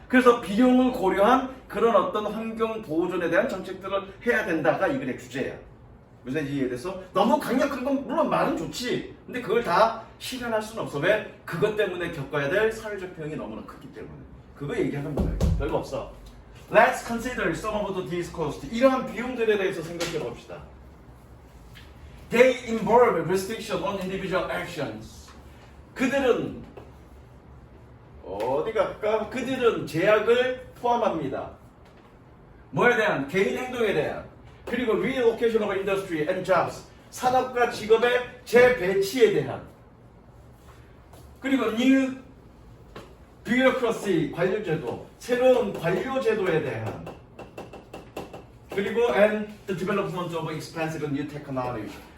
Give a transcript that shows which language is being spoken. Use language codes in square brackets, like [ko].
[ko] 그래서 비용을 고려한 그런 어떤 환경 보존에 대한 정책들을 해야 된다가 이 글의 주제야. 무슨 이해돼서 너무 강력한 건 물론 말은 좋지. 근데 그걸 다 실현할 수는 없어. 왜? 그것 때문에 겪어야 될 사회적 비용이 너무나 크기 때문에. 그거 얘기하는 거야. 별거 없어. [en] Let's consider some of these costs. [ko] 이러한 비용들에 대해서 생각해 봅시다. [en] They involve restriction on individual actions. [ko] 그들은 어디 갈까? 그들은 제약을 포함합니다. 뭐에 대한? 개인 행동에 대한. 그리고 [en] relocation of industry and jobs. [ko] 산업과 직업의 재배치에 대한. 그리고 [en] new bureaucracy [ko] 관료제도. 새로운 관료제도에 대한. 그리고 [en] and the development of expensive new technology.